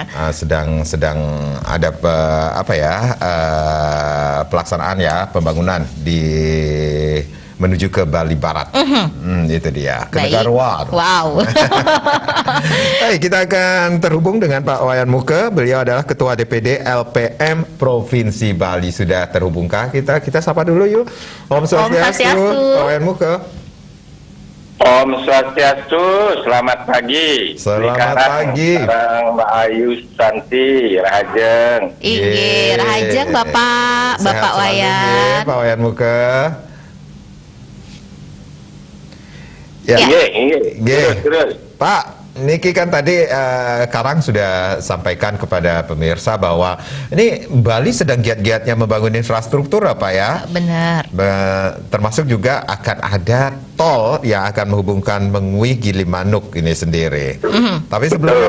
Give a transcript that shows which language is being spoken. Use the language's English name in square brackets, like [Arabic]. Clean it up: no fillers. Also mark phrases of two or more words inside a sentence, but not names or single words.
[Indonesian] sedang ada pelaksanaan ya, pembangunan di menuju ke Bali Barat. Itu dia, ke Baik. Negarwan. Wow. Baik, kita akan terhubung dengan Pak Wayan Muke. Beliau adalah Ketua DPD LPM Provinsi Bali. Sudah terhubungkah kita? Kita sapa dulu yuk. Om Swastiastu, Pak Wayan Muke. Om Swastiastu, selamat pagi. Selamat pagi. Sekarang Mbak Ayu Santi, Rahajeng. Inggih, Rahajeng Bapak Sehat selalu, Wayan. Pak Wayan Muke. Ya. Terus. Pak, Niki kan tadi Karang sudah sampaikan kepada pemirsa bahwa ini Bali sedang giat-giatnya membangun infrastruktur apa ya? Benar. Termasuk juga akan ada tol yang akan menghubungkan Mengui Gilimanuk ini sendiri. Tapi sebelumnya